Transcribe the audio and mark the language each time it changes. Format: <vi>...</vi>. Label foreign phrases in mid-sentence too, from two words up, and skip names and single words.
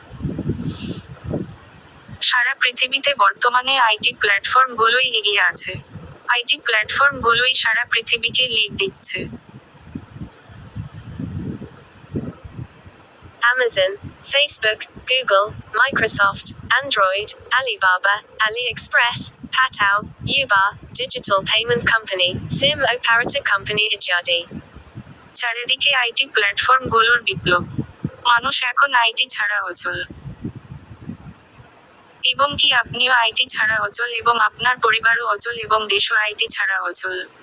<bn>সারা পৃথিবীতে বর্তমানে আইটি প্ল্যাটফর্মগুলোই এগিয়ে আছে। আইটি প্ল্যাটফর্মগুলোই সারা পৃথিবীকে লিড দিচ্ছে। Amazon, Facebook, Google, Microsoft, Android, Alibaba, AliExpress, Patao, Uber,</bn> <en>Digital Payment Company, SIM Operator Company ইত্যাদি।</en> <bn>চারিদিকে আইটি প্ল্যাটফর্মগুলোর বিপ্লব। মানুষ এখন আইটি ছাড়া অচল। এবং কি আপনিও আইটি ছাড়া অচল এবং আপনার পরিবারও অচল এবং দেশও আইটি ছাড়া অচল।</bn>